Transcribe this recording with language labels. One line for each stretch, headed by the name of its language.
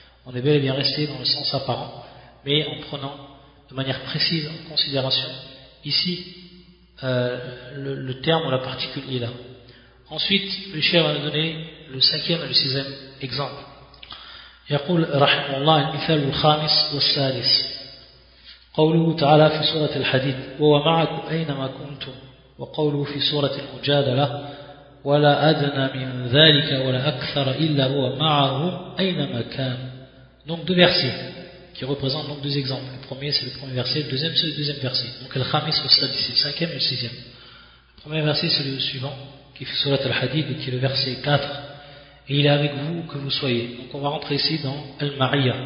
French: On est bel et bien resté dans le sens apparent, mais en prenant de manière précise en considération ici le terme ou la particule ila. Ensuite, le cheikh va nous donner le cinquième et le sixième exemple.
Arabic: Yaqul rahimallah al-mithal al-khamis wa-salis. قوله تعالى في سورة الحديد وهو معكم أينما كنتم وقوله في سورة المجادلة ولا أدنى من ذلك ولا أكثر إلا هو معهم أينما كان.
French: Donc deux versets qui représentent donc deux exemples. Le premier c'est le premier verset, le deuxième c'est le deuxième verset. Donc le khamis ou sadis, le cinquième et le sixième. Le premier verset c'est le suivant qui fait sourate al-hadid et qui est le verset 4. Et il est avec vous que vous soyez. Donc on va rentrer ici dans al-ma'iyya.